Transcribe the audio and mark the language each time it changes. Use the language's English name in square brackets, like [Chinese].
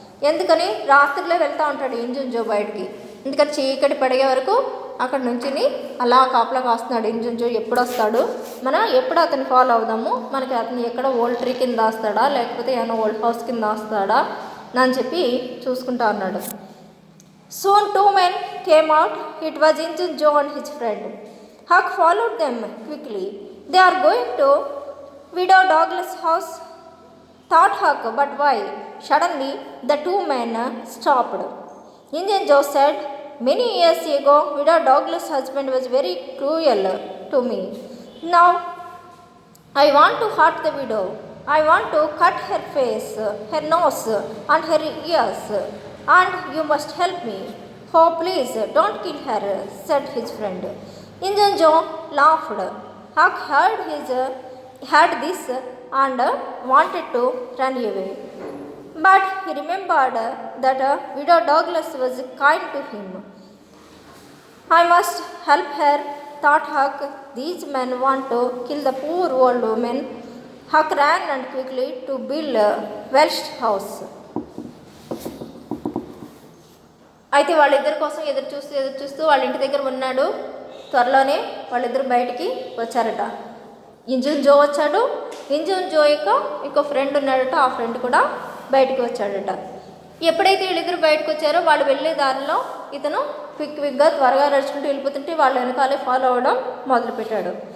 [Telugu] ఎందుకని రాత్రిలో వెళ్తూ ఉంటాడు ఇంజన్ జో బయటికి. ఎందుకని చీకటి పడే వరకు అక్కడ నుంచి అలా కాపలా కాస్తున్నాడు ఇంజన్ జో. ఎప్పుడు వస్తాడు, మనం ఎప్పుడు అతన్ని ఫాలో అవుదాము, మనకి అతను ఎక్కడ ఓల్డ్ ట్రీ కింద దాస్తాడా లేకపోతే ఏమైనా ఓల్డ్ హౌస్ కింద దాస్తాడా అని చెప్పి చూసుకుంటా ఉన్నాడు. [English] Soon 2 men came out. It was Injun Joe and his friend. Huck followed them quickly. They are going to Widow Douglas' house, thought Huck, but why? Suddenly, the 2 men stopped. Injun Joe said, many years ago, Widow Douglas' husband was very cruel to me. Now, I want to hurt the widow. I want to cut her face, her nose, and her ears. And you must help me. Oh, please, don't kill her, said his friend. Injun Joe laughed. Huck heard this and wanted to run away. But he remembered that Widow Douglas was kind to him. I must help her, thought Huck. These men want to kill the poor old woman. Huck ran and quickly to Bill Welch's house. [Telugu] అయితే వాళ్ళిద్దరి కోసం ఎదురు చూస్తూ వాళ్ళ ఇంటి దగ్గర ఉన్నాడు. త్వరలోనే వాళ్ళిద్దరు బయటికి వచ్చారట. ఇంజన్ జో వచ్చాడు. ఇంజన్ జో యొక్క ఇంకో ఫ్రెండ్ ఉన్నాడట. ఆ ఫ్రెండ్ కూడా బయటకు వచ్చాడట. ఎప్పుడైతే వీళ్ళిద్దరు బయటకు వచ్చారో వాళ్ళు వెళ్ళే దారిలో ఇతను క్విక్గా త్వరగా నడుచుకుంటూ వెళ్ళిపోతుంటే వాళ్ళ వెనకాలే ఫాలో అవ్వడం మొదలుపెట్టాడు.